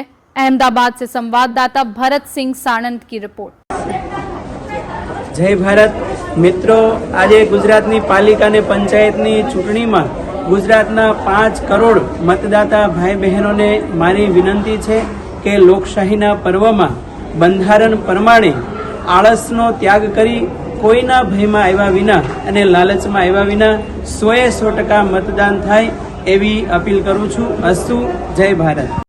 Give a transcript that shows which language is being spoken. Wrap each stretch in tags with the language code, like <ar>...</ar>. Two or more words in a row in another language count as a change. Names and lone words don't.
<hi>अहमदाबाद से संवाददाता भरत सिंह साणंद की रिपोर्ट। जय भारत मित्रों,</hi> <gu>આજ ગુજરાતની પાલિકા ને પંચાયતની ચૂંટણી માં ગુજરાતના 5 કરોડ મતદાતા ભાઈ બહેનો ને મારી વિનંતી છે કે લોકશાહીના પર્વ માં બંધારણ પ્રમાણે આળસનો ત્યાગ કરી કોઈના ભયમાં આવ્યા વિના અને લાલચમાં આવ્યા વિના 100% મતદાન થાય એવી અપીલ કરું છું. અસ્તુ।</gu> <hi>जय भारत।</hi>